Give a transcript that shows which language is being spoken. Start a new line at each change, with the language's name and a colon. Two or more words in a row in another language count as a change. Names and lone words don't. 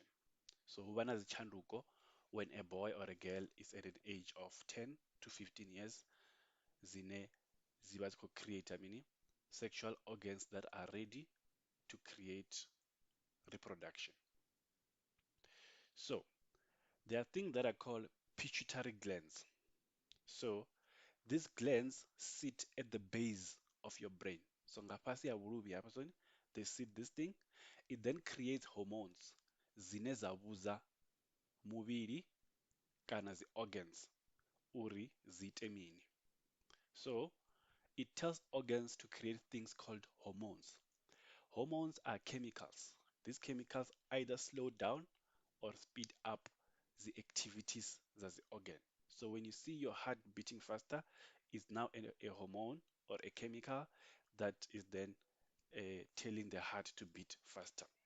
Venda: So hubana zichanduko
English: when a boy or a girl is at an age of 10 to 15 years,
Venda: zine ziba
English: create mini sexual organs that are ready to create reproduction. So there are things that are called pituitary glands. So these glands sit at the base of your brain.
Venda: So ngapasi ya vhuluvhi hafha zwone,
English: they sit this thing. It then creates hormones
Venda: dzine dza vhudza muvhili kana dzi organs uri dzi ite mini.
English: So it tells organs to create things called hormones. Hormones are chemicals. These chemicals either slow down or speed up the activities of the organ. So when you see your heart beating faster, it's now a hormone or a chemical that is then telling the heart to beat faster.